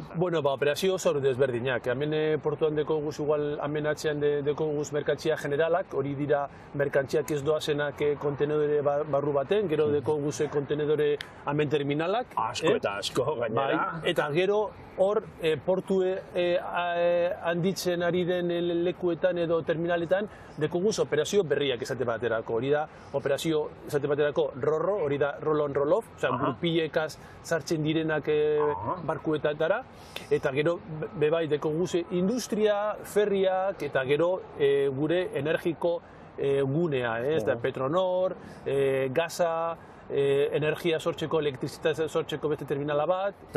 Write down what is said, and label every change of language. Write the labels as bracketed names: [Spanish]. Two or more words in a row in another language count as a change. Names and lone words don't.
[Basque] Bueno, operazio oso desberdinak. Hemen portuan deko guz igual, hemen atzean deko guz merkantzia generalak, hori dira merkantziak ez doazenak kontenedore barru baten, gero deko guz kontenedore hemen terminalak. Asko eta asko gainera. Eta gero hor portue handitzen ari den lekuetan edo terminaletan, deko guz operazio berriak esate baterako. Hori da, operazio esate baterako RORO, hori da [English] roll on roll off, [Basque] grupilekaz sartzen direnak barkuetatara, eta gero bebai deko guz industria, ferriak, eta gero gure energiko gunea, ez da Petronor, Gaza, energia sortzeko, elektrizitatea sortzeko beste terminala bat.